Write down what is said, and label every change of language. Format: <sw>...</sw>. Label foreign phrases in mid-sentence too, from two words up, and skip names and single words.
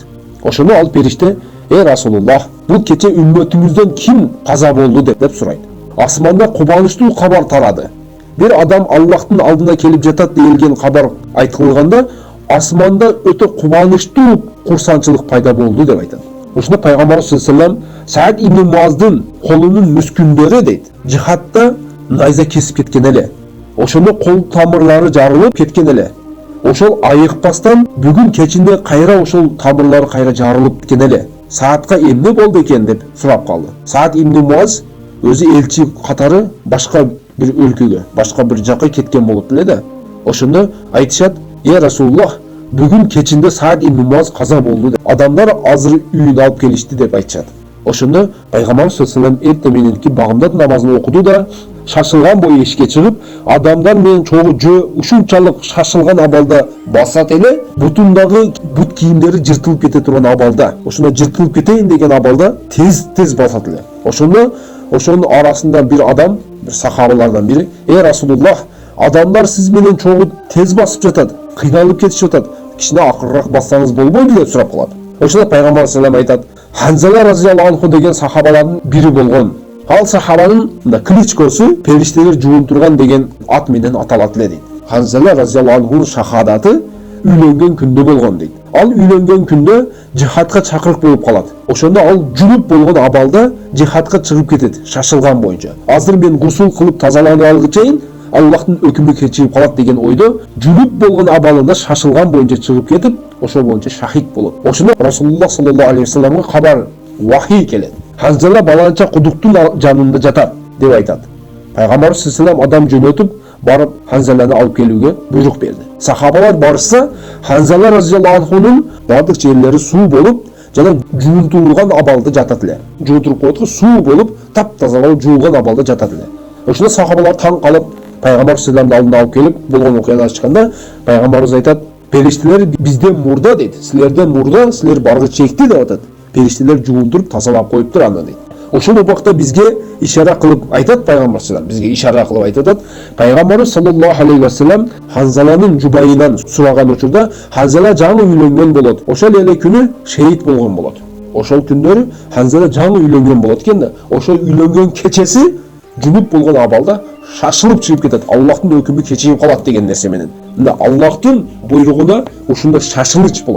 <ky>Ошондо ал периште: "Эй Расулуллах, бул кече үммөтүңүздөн ким каза болду?" деп сурайт. Асманда кубанычтуу кабар тарады. Бир адам Аллахтын алдына келип жатат делген кабар айтылганда, асманда өтө кубанычтуу курсанчылык пайда болду деп айтат. Ошондо Пайгамбар</ky> <ar>صلى الله عليه وسلم</ar> <ky>Саад ибн Муаздын колунун мүскүндөрү дейт, жихадта найза кесип кеткен эле. Ошондо кол тамырлары жарылып кеткен эле. Ошол айыкпастан бүгүн кечинде кайра ошол тамырлары кайра жарылып кеткен эле. Саатка эмне болду экен деп сурап калды. Саад ибн Муаз өзү элчи катары башка бир өлкөгө, башка бир жакка кеткен болуп эле да. Ошондо айтышат: "Эй Расулуллах, бүгүн кечинде Саад ибн Муаз каза болду деп. Адамдар азыр үйүнө алып келишти" деп айтышат. Ошондо Пайгамбар</ky> <ar>صلى الله عليه وسلم</ar> <ky>эртең мененки багымдат намазын окуду да шашылган бой эшикке чыгып, адамдар менен чогуу жөө ушунчалык шашылган абалда басат эле, бутундагы бут кийимдери жыртылып кете турган абалда, ошондо жыртылып кетейин деген абалда тез басат эле. Ошондо ошонун арасында бир адам, бир сахабалардан бири: "Эй Расулуллах, адамдар сиз менен чогуу тез басып жатат, кыйналып кетишип жатат. Кичине акырыраак бассаңыз болбойбу?" деп сурап калат. Ошондо Пайгамбар</ky> <ar>صلى الله عليه وسلم</ar> <ky>айтат: "Ханзала</ky> <ar>رضي الله عنه</ar> <ky>деген сахабалардын бири болгон. Ал сахабанын кличкосу периштелер жуунтурган деген ат менен аталат эле" дейт. Ханзала</ky> <ar>رضي الله عنه</ar> <ky>шахадаты үйлөнгөн күндө болгон дейт. Ал үйлөнгөн күндө жихадка чакырык болуп калат. Ошондо ал жунуп болгон абалда жихадка чыгып кетет, шашылган боюнча. Азыр мен гусул кылып тазаланып алгычайын, Аллахтын өкүмү кечирип калат деген ойдо жунуп болгон абалында шашылган боюнча чыгып кетип, ошол боюнча шахид болот. Ошондо Расулуллах</ky> <ar>صلى الله عليه وسلم</ar> <ky>кабар вахий келет. Ханзала баланча кудуктун жанында жатат деп айтат. Пайгамбар</ky> <ar>صلى الله عليه وسلم</ar> <ky>адам жөнөтүп барып Ханзаланы алып келүүгө буйрук берди. Сахабалар барышса, Ханзала</ky> <ar>رضي الله عنه</ar> <ky>бардык жерлери суу болуп, жана жуунтулган абалда жатат эле. Жуунтуруп коет го, суу болуп, таптаза болуп жуулган абалда жатат эле. Ошондо сахабалар таң калып Пайгамбар</ky> <ar>صلى الله عليه وسلم</ar> <ky>алдына алып келип болгон окуяны ачканда, Пайгамбарыбыз айтат: "Периштелер бизден мурда" дейт. "Силерден мурда, силер баргы чекти" деп атат. Периштелер жуунтуруп тазалап коюптур анда дейт. Ошол убакта бизге ишара кылып айтат Пайгамбар</ky> <ar>صلى الله عليه وسلم,</ar> <ky>бизге ишара кылып айтат. Пайгамбар</ky> <ar>صلى الله عليه وسلم</ar> <ky>Ханзаланын жубайынан сураган учурда Ханзала жаңы үйлөнгөн болот. Ошол эле күнү шейит болгон болот. Ошол күндөрү Ханзала жаңы үйлөнгөн болот экен да. Ошол үйлөнгөн кечеси жунуп болгон абалда шашылып чыгып кетет. Аллахтын өкүмү кечигип калат деген нерсе менен. Мына Аллахтын буйругуна ушундай шашылыч болот.</ky>